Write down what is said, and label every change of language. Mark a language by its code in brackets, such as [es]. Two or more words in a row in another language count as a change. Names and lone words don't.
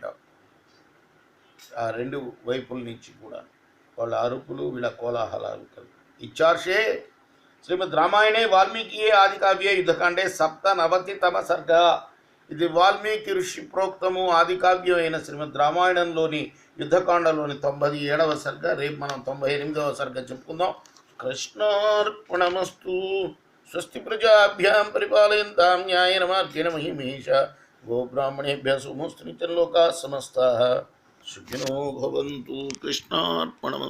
[te] ఆ రెండు వైపుల నుంచి కూడా వాళ్ళ అరుపులు, వీళ్ళ కోలాహలాలు కలిపి [sa] ఇచ్చార్షే శ్రీమద్ రామాయణే వాల్మీకి ఆది కావ్య యుద్ధకాండే 97తమ సర్గ. [te] ఇది వాల్మీకి ఋషి ప్రోక్తము ఆది కావ్యం అయిన శ్రీమద్ రామాయణంలోని యుద్ధకాండలోని 97వ సర్గ. రేపు మనం 98వ సర్గ చెప్పుకుందాం. కృష్ణార్పణమస్తు. [sa] స్వస్తి ప్రజాభ్యాం పరిపాలయంతాం న్యాయేన మార్గేణ మహిమేష. గోబ్రాహ్మణేభ్యः శుభమస్తు. నిత్యం లోకాः సమస్తాः సుఖినో భవంతు. కృష్ణార్పణమస్తు.